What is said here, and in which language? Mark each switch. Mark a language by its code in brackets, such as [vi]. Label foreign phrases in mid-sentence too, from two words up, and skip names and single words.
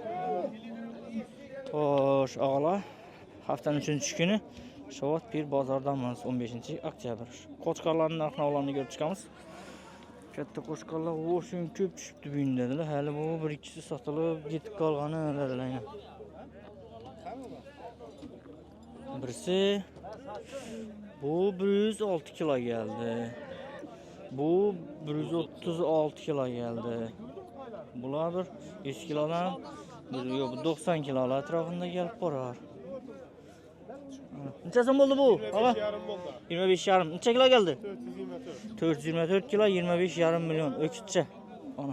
[uz] Xo'sh, og'alar, haftaning 3-kuni Shovot Pir bozordamiz 15-oktyabr. Qo'chqorlarning narx-navlarini ko'rib chiqamiz. Katta qo'chqorlar o'shin ko'p tushibdi bu dedilar. Hali bu 1-2si sotilib ketib qolgani dedilar. Birisi bu 106 kilo geldi. Bu 136 kilo geldi. Bular bir 100 kilodan, yo'q, 90 kilolar atrofida kelib borar. Necha so'm bo'ldi bu? 25,5. Necha kilo geldi? 424 kilo, 25,5 million. O'kitcha. Ana.